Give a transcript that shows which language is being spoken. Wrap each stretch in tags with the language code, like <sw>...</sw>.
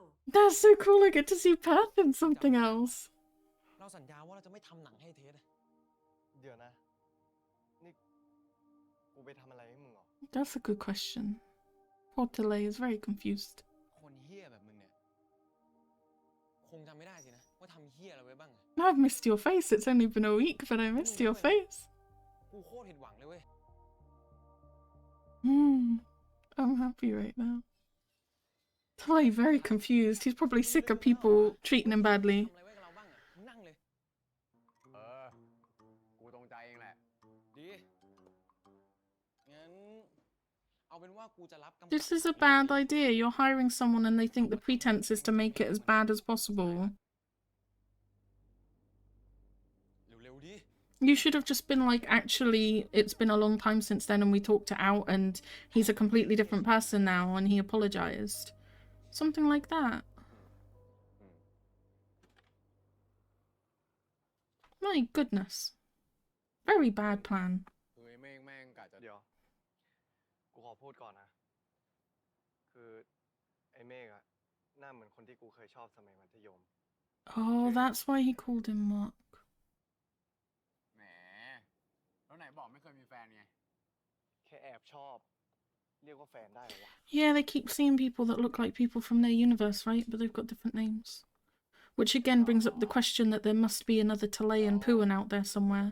<en>That's so cool, I get to see Perth in something else.</en> <th>เราสัญญาว่าเราจะไม่ทำหนังให้เท็ด เดี๋ยวนะ นี่ กูไปทำอะไรให้มึงเหรอ</th> <en>That's a good question. Poor Delay is very confused.</en> <th>คนเฮียแบบมึงเนี่ยคงจำไม่ได้สินะว่าทำเฮียอะไรไว้บ้างอะ</th> <en>I've missed your face. It's only been a week, but I missed your face.</en> <th>กูโคตรผิดหวังเลยเว้ย</th> <en>I'm happy right now. Delay very confused. He's probably sick of people treating him badly.</en> <th>ทำอะไรไว้กับเราบ้างอะมึงนั่งเลย กูตรงใจเองแหละ ดี งั้น เอาเป็นว่ากูจะรับกำกับ</th> <en>This is a bad idea. You're hiring someone and they think the pretense is to make it as bad as possible.</en> <th>เร็วๆดิ</th> <en>You should have just been like, actually, it's been a long time since then and we talked it out and he's a completely different person now and he apologized. Something like that. My goodness. Very bad plan.</en> <th>คือไอ้เมฆแม่งกะจะ เดี๋ยว กูขอพูดก่อนนะ คือไอ้เมฆอะหน้าเหมือนคนที่กูเคยชอบสมัยมัธยม</th> <en>Oh, that's why he called him Mark.</en> <th>แหม แล้วไหนบอกไม่เคยมีแฟนไง แค่แอบชอบ เรียกว่าแฟนได้เหรอวะ</th> <en>Yeah, they keep seeing people that look like people from their universe, right? But they've got different names. Which again brings up the question that there must be another Talay and Puan out there somewhere</en>